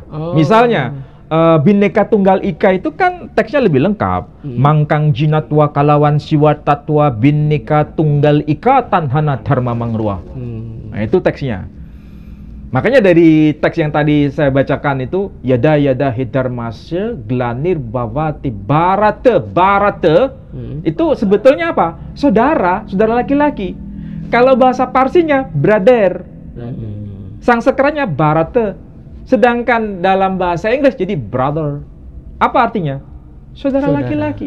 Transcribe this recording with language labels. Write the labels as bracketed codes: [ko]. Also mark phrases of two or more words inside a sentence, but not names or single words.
[id] Misalnya, Bhinneka Tunggal Ika itu kan teksnya lebih lengkap. [kaw] Mangkang jinatwa kalawan siwa tatwa Bhinneka Tunggal Ika tanhana dharma mangrua. [id] Nah, itu teksnya. Makanya dari teks yang tadi saya bacakan itu [sa] yada hidarmasya glanir bhavati barata [id] itu sebetulnya apa? Saudara laki-laki. Kalau bahasa Parsinya brother. Sanskertanya barata. Sedangkan dalam bahasa Inggris jadi brother. Apa artinya? Saudara laki-laki.